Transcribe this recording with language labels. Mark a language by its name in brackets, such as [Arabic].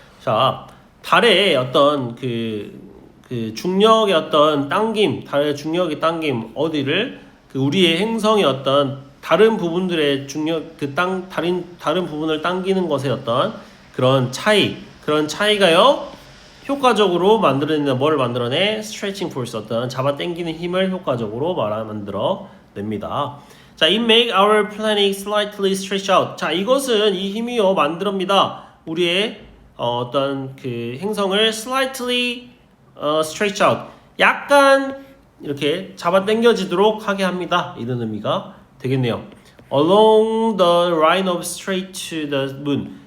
[Korean] 자, 달의 어떤 그 중력의 어떤 당김, 달의 중력의 당김 어디를 그 우리의 행성의 어떤 다른 부분들의 중력 다른 부분을 당기는 것의 어떤 그런 차이가요 효과적으로 만들어내는 뭘 만들어내? 스트레칭 포스, 어떤 잡아 당기는 힘을 효과적으로 만들어냅니다. [English] 자, it make our planet slightly stretch out. [Korean] 자, 이것은 이 힘이요 만들어냅니다. 우리의 어떤 그 행성을 [English] slightly stretch out, [Korean] 약간 이렇게 잡아 당겨지도록 하게 합니다. 이런 의미가 되겠네요. [English] Along the line of straight to the moon.